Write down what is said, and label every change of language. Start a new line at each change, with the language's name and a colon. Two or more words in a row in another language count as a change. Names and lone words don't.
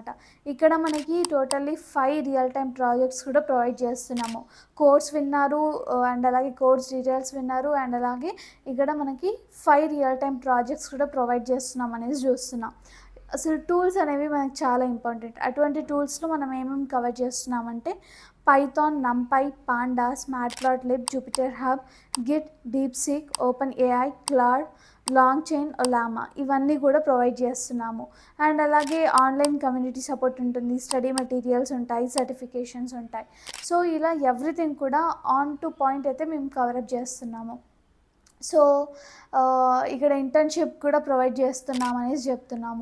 Telugu: ఇక్కడ మనకి
English: totally 5 real time projects
Telugu: కూడా ప్రొవైడ్ చేస్తున్నాము. కోర్స్ విన్నారు, అండ్ అలాగే
English: course details
Telugu: విన్నారు, అండ్ అలాగే ఇక్కడ మనకి
English: 5 real time projects
Telugu: కూడా ప్రొవైడ్ చేస్తున్నాం అనేది చూస్తున్నాం. అసలు టూల్స్ అనేవి మనకు చాలా ఇంపార్టెంట్. అటువంటి టూల్స్లో మనం ఏమేమి కవర్ చేస్తున్నామంటే పైథాన్, numpy, pandas, matplotlib, jupyter hub, git, deepseek, openai, claude, లాంగ్ చైన్, ఒలామా ఇవన్నీ కూడా ప్రొవైడ్ చేస్తున్నాము. అండ్ అలాగే
English: online community support
Telugu: ఉంటుంది.
English: study materials
Telugu: ఉంటాయి, సర్టిఫికేషన్స్ ఉంటాయి. సో ఇలా ఎవ్రీథింగ్ కూడా
English: on to point
Telugu: అయితే మేము కవరప్ చేస్తున్నాము. సో ఇక్కడ ఇంటర్న్షిప్ కూడా ప్రొవైడ్ చేస్తున్నాం అనేసి చెప్తున్నాము.